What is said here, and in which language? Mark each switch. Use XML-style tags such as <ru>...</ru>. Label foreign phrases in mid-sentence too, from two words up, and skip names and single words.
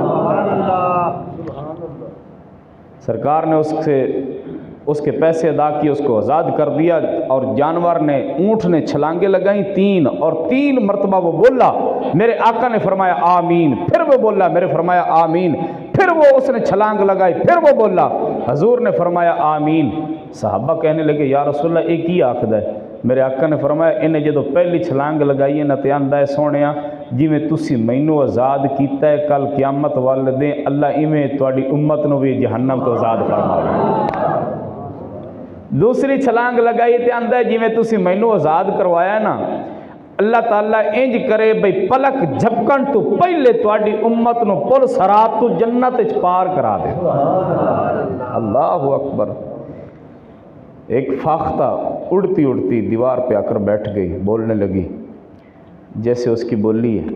<ur>سرکار نے اس کے پیسے ادا کیے، اس کو آزاد کر دیا، اور جانور نے، اونٹ نے چھلانگیں لگائیں 3 اور 3 مرتبہ وہ بولا، میرے آقا نے فرمایا آمین، پھر وہ بولا، میرے فرمایا آمین، پھر وہ اس نے چھلانگ لگائی، پھر وہ بولا، حضور نے فرمایا آمین۔ صحابہ کہنے لگے یا رسول اللہ ایک ہی آخد ہے؟ میرے آقا نے فرمایا</ur> <pa>انہیں جدو پہلی چھلانگ لگائی ہے نہ تے آندا ہے سونیا جی میں تسی مینوں آزاد کیتا ہے، کل قیامت والے دن اللہ ایویں تواڈی امت نو بھی جہنم تو آزاد فرماوے۔ دوسری چھلانگ لگائی تے آندا ہے جی میں تسی مینوں آزاد کروایا نا، اللہ تعالیٰ انج کرے بھئی پلک جھپکن تو پہلے تواڈی امت نو پل صراط تو جنت وچ پار کرا دے۔</pa> <ar>اللہ اکبر۔</ar> <ur>ایک فاختہ اڑتی اڑتی دیوار پہ آ کر بیٹھ گئی، بولنے لگی جیسے اس کی بولی ہے۔</ur>